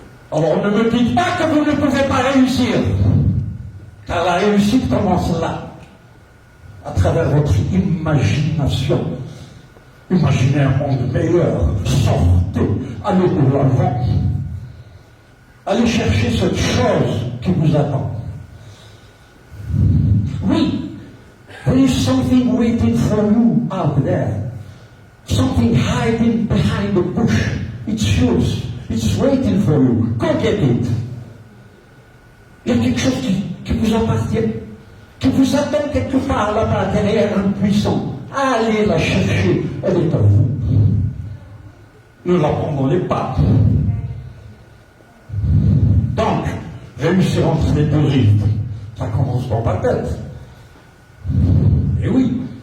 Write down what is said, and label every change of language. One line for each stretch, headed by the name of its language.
French: Alors ne me dites pas que vous ne pouvez pas réussir, car la réussite commence là, à travers votre imagination. Imaginez un monde meilleur, sortez, allez de l'avant, allez chercher cette chose qui vous attend.
English: Oui, there is something waiting for you out there, something hiding behind the bush. It's yours, it's waiting for you. Go get it.
French: Il y a quelque chose qui vous appartient, qui vous attend quelque part là-bas derrière un puissant. Allez la chercher, elle est à vous. Ne l'abandonnez pas. Donc, réussir entre les deux rives, ça commence dans ma tête. Et oui.